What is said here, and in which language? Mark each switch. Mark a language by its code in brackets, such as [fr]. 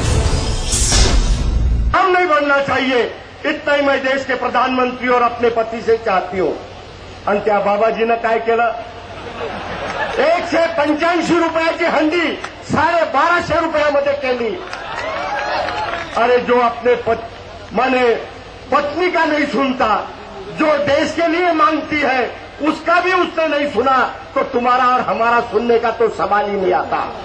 [hi] हम नहीं बनना चाहिए, इतना ही मैं देश के प्रधानमंत्री और अपने पति से चाहती हूं. [mr] आणि त्या बाबाजीनं काय केलं, 185 रुपयाची हंडी 1250 रुपयामध्ये केली. [hi] अरे जो अपने माने पत्नी का नहीं सुनता, जो देश के लिए मांगती है उसका भी उसने नहीं सुना, तो तुम्हारा और हमारा सुनने का तो सवाल ही नहीं आता.